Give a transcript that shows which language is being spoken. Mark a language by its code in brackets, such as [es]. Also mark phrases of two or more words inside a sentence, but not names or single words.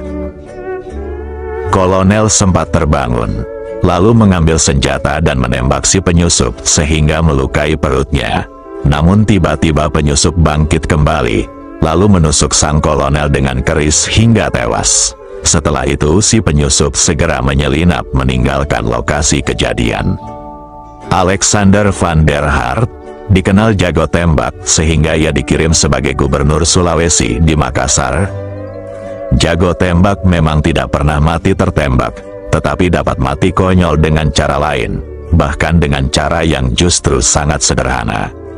[id] Kolonel sempat terbangun, lalu mengambil senjata dan menembak si penyusup sehingga melukai perutnya. Namun tiba-tiba penyusup bangkit kembali, lalu menusuk sang kolonel dengan keris hingga tewas. Setelah itu si penyusup segera menyelinap meninggalkan lokasi kejadian. Alexander van der Hart dikenal jago tembak sehingga ia dikirim sebagai gubernur Sulawesi di Makassar. Jago tembak memang tidak pernah mati tertembak, tetapi dapat mati konyol dengan cara lain, bahkan dengan cara yang justru sangat sederhana.